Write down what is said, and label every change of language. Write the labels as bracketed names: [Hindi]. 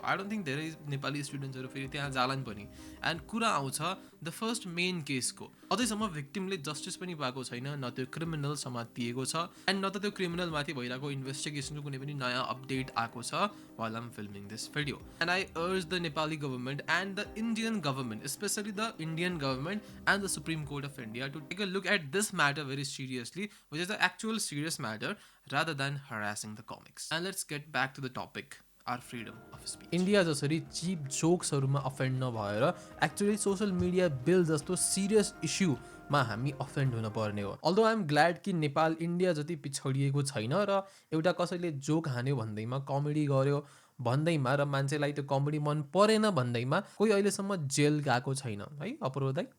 [English] I don't think [Nepali] धेरै नेपाली स्टुडेन्ट्सहरू फेरि त्यहाँ जालान् पनि। एन्ड कुरा आउँछ द फर्स्ट मेन केसको, अझैसम्म भिक्टिमले जस्टिस पनि पाएको छैन, न त्यो क्रिमिनल समातिएको छ एन्ड न त त्यो क्रिमिनलमाथि भइरहेको इन्भेस्टिगेसनको कुनै पनि नयाँ अपडेट आएको छ [English] while I'm filming this video. And I urge the Nepali government and the Indian government, especially the Indian government and the Supreme Court of India, to take a look at this matter very seriously, which is the actual serious matter, rather than harassing the comics. And let's get back to the topic, our freedom of speech. [Nepali] India जसरी cheap जोक्सहरूमा offend नभएर actually social media bill जस्तो serious इस्युमा हामी offend हुन पर्ने हो। [English] although I am glad [Nepali] कि Nepal India जति पिछडिएको छैन र एउटा कसैले जोक हान्यो भन्दैमा, कमेडी गर्यो भन्दैमा र मान्छेलाई त्यो कमेडी मन परेन भन्दैमा कोही अहिलेसम्म जेल गएको छैन है अप्रोदाई।